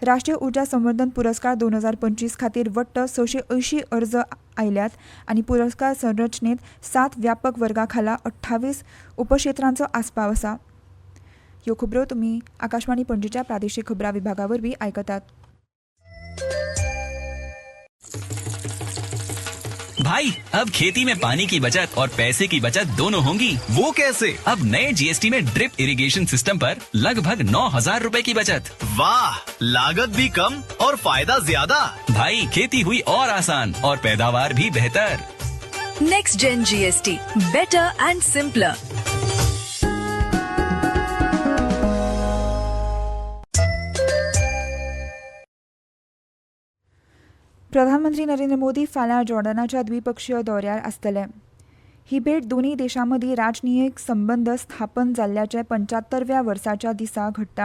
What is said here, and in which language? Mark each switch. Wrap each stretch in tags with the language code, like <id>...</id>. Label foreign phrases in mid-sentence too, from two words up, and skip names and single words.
<kok>राष्ट्रीय उर्जा संवर्धन पुरस्कार 2025 खातीर वट्ट 680 अर्ज आयल्यात आनी पुरस्कार संरचनेत 7 व्यापक वर्गां खाला 28 उपक्षेत्रांचो आस्पाव आसा. ह्यो खबरो तुमी आकाशवाणी पणजीच्या प्रादेशीक खबरां विभागा वरवीं आयकतात.</kok> <hi>भाई अब खेती में पानी की बचत और पैसे की बचत दोनों होंगी. वो कैसे? अब नए जीएसटी में</hi> <en>drip irrigation system</en> <hi>पर लगभग 9,000 रुपए की बचत. वाह, लागत भी कम और फायदा ज्यादा. भाई खेती हुई और आसान और पैदावार भी बेहतर.</hi> <en>Next Gen GST, better and simpler.</en> <kok>प्रधानमंत्री नरेंद्र मोदी फाल्यां जॉर्डनाच्या द्विपक्षीय दौऱ्यार आसतले. ही भेट दोन्ही देशांमदीं राजनैतीक संबंद स्थापन जाल्ल्याचे 75व्या वर्साच्या दिसा घडटा.</kok>